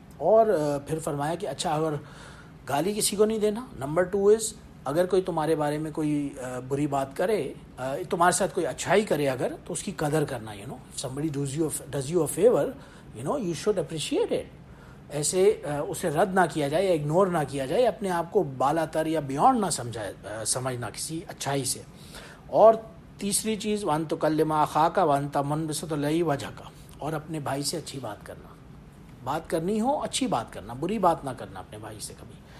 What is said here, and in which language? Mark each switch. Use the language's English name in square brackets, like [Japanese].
[Urdu] اور پھر فرمایا کہ اچھا اگر گالی کسی کو نہیں دینا. نمبر 2 از اگر کوئی تمہارے بارے میں کوئی بری بات کرے، تمہارے ساتھ کوئی اچھائی کرے اگر، تو اس کی قدر کرنا. [English] if somebody does you a favor, you should appreciate it. [Urdu] ایسے اسے رد نہ کیا جائے یا اگنور نہ کیا جائے، اپنے آپ کو بالا تر یا بیونڈ نہ سمجھنا کسی اچھائی سے. اور تیسری چیز [Arabic] وان تکلم اخاک وانت منبسط الیہ وجہک، [Urdu] اور اپنے بھائی سے اچھی بات کرنا. بات کرنی ہو اچھی بات کرنا، بری بات نہ کرنا اپنے بھائی سے کبھی.